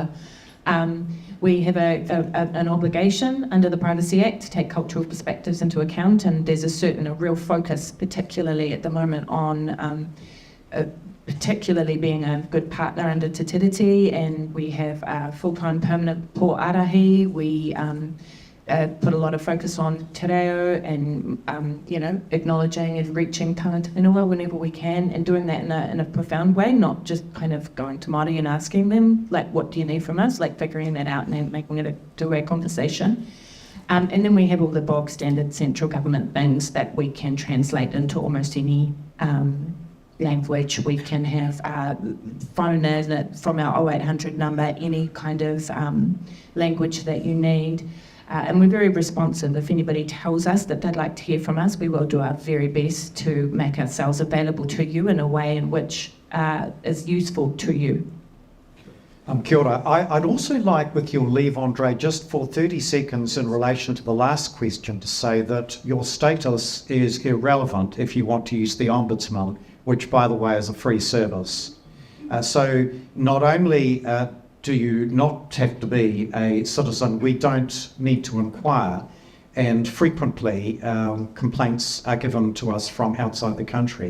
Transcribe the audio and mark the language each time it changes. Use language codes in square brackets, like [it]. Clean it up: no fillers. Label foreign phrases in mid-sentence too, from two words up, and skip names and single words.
[en] We have an obligation under the Privacy Act to take cultural perspectives into account, and there's a real focus, particularly at the moment, on particularly being a good partner under Te Tiriti, and we have a full-time permanent pōarahi. We put a lot of focus on [mi] te reo [en] and, acknowledging and reaching [mi] tangata whenua [en] whenever we can, and doing that in a profound way, not just kind of going to Māori and asking them, like, what do you need from us? Like figuring that out and making it a two-way conversation. And then we have all the bog standard central government things that we can translate into almost any language. We can have phone from our 0800 number, any kind of language that you need. And we're very responsive. If anybody tells us that they'd like to hear from us, we will do our very best to make ourselves available to you in a way in which is useful to you. [mi] Kia ora. [en] I'd also like, with your leave, Andre, just for 30 seconds in relation to the last question, to say that your status is irrelevant if you want to use the Ombudsman, which, by the way, is a free service. So not only do you not have to be a citizen, we don't need to inquire, and frequently complaints are given to us from outside the country.